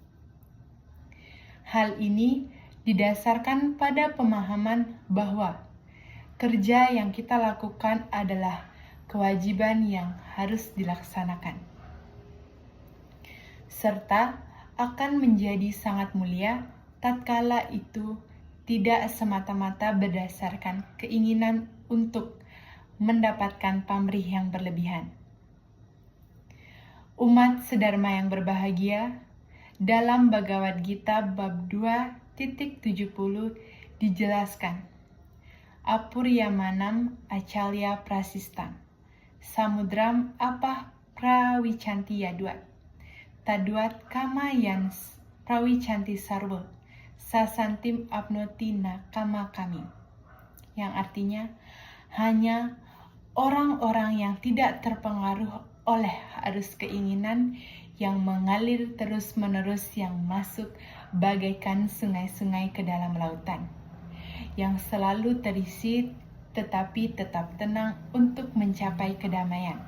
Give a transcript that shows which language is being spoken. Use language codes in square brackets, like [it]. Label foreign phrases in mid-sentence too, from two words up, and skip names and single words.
[id] Hal ini didasarkan pada pemahaman bahwa kerja yang kita lakukan adalah kewajiban yang harus dilaksanakan, serta akan menjadi sangat mulia tatkala itu tidak semata-mata berdasarkan keinginan untuk mendapatkan pamrih yang berlebihan. Umat sedharma yang berbahagia, dalam Bhagavad Gita bab 2.70 dijelaskan, [sa] Apuryamanam acalya prasistam, samudram apah prawicanti yaduat, taduat kama yang prawicanti sarva, sasantim apnoti na kama kami. [id] Yang artinya, hanya orang-orang yang tidak terpengaruh oleh arus keinginan yang mengalir terus-menerus yang masuk bagaikan sungai-sungai ke dalam lautan, yang selalu terisi tetapi tetap tenang untuk mencapai kedamaian.